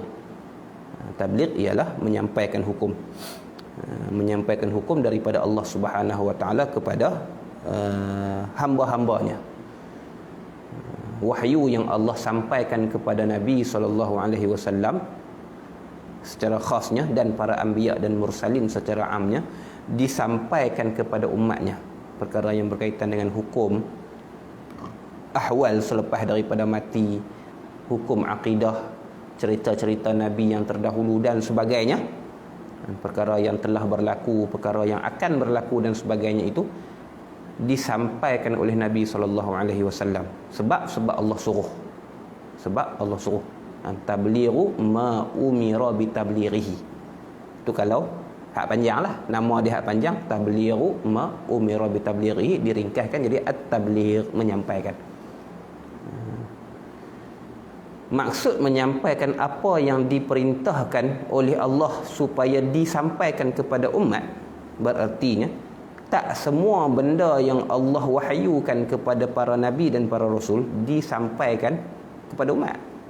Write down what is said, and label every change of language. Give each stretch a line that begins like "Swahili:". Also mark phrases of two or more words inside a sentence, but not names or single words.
Malay: Tabligh ialah menyampaikan hukum. Menyampaikan hukum daripada Allah
Arabic: سبحانه وتعالى
Malay: kepada hamba-hambanya. Wahyu yang Allah sampaikan kepada Nabi SAW secara khasnya dan para anbiya dan mursalin secara amnya disampaikan kepada umatnya. Perkara yang berkaitan dengan hukum, ahwal selepas daripada mati, hukum akidah, cerita-cerita Nabi yang terdahulu dan sebagainya. Perkara yang telah berlaku, perkara yang akan berlaku dan sebagainya itu disampaikan oleh Nabi SAW. Sebab Allah suruh. Sebab Allah suruh.
Arabic: تبليغ ما أمر بتبليغه.
Malay: Itu kalau hak panjang lah. Nama dia hak panjang.
Arabic: تبليغ ما أمر بتبليغه,
Malay: diringkaskan jadi at-tabligh, menyampaikan. Maksud menyampaikan apa yang diperintahkan oleh Allah supaya disampaikan kepada umat, berartinya tak semua benda yang Allah wahyukan kepada para nabi dan para rasul disampaikan kepada umat.